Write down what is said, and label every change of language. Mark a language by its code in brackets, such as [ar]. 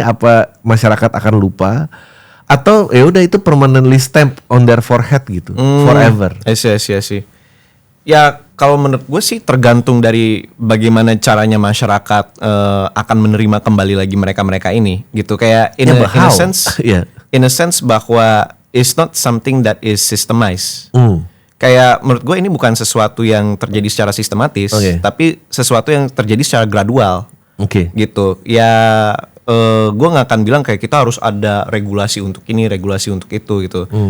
[id] Apa masyarakat akan lupa? Atau ya udah itu [en] permanently stamp on their forehead [id] gitu, [en] forever? I see. [id] Ya kalau menurut gue sih tergantung dari bagaimana caranya masyarakat akan menerima kembali lagi mereka ini gitu. Kayak [en] in a sense, in a sense [id] bahwa [en] it's not something that is systemized. [id] Kayak menurut gue ini bukan sesuatu yang terjadi secara sistematis, tapi sesuatu yang terjadi secara gradual. Gitu. Ya gue nggak akan bilang kayak kita harus ada regulasi untuk ini, regulasi untuk itu gitu.